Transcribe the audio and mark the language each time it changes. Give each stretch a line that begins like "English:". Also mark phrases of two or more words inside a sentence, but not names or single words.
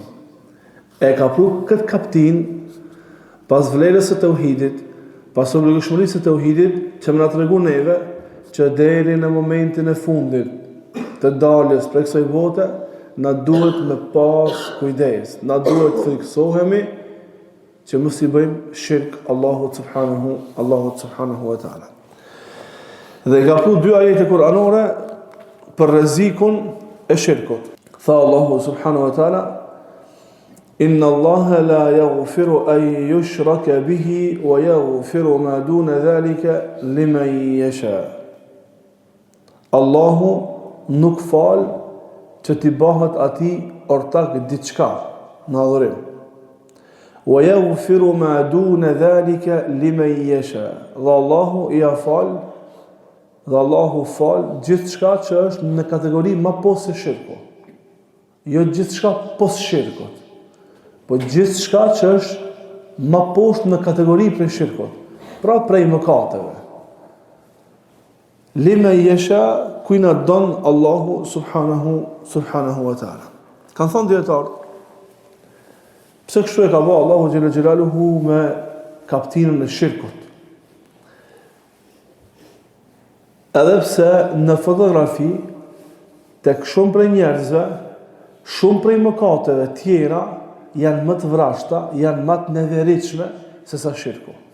Albanian: E ka pru këtë kapitin pas vlerës së tauhidit, pas obligueshmërisë së tauhidit, që më na tregon neve që deri në momentin e fundit të daljes prej kësaj bote, na duhet me pas kujdes, na duhet të friksohemi që mos i bëjmë shirk Allahut
Arabic: سبحانه وتعالى.
Albanian: Dhe ka pru dy ajete kuranore për rrezikun e shirkut.
Arabic: Tha Allahu سبحانه وتعالى: إن الله لا يغفر أن يشرك به ويغفر ما دون ذلك لمن يشاء.
Albanian: Allahu nuk fal që t'i bëhet ati ortak diçka në adhurim.
Arabic: ويغفر ما دون ذلك لمن يشاء.
Albanian: Dhe Allahu i afal, dhe Allahu fal gjithçka që është në kategori më poshtë se shirku. Jo gjithçka poshtë shirkut, po gjithçka që është më poshtë në kategori prej shirkut. Pra prej mëkateve.
Arabic: لمن يشاء,
Albanian: kujna don Allahu
Arabic: سبحانه وتعالى.
Albanian: Kanë thënë dietarët, pse kështu e ka bërë Allahu
Arabic: جل جلاله
Albanian: me kapitinën e shirkut? Edhe pse në fotografi tek shumë prej njerëzve, shumë prej mëkateve tjera janë më të vrashta, janë më të neveritshme se sa shirku.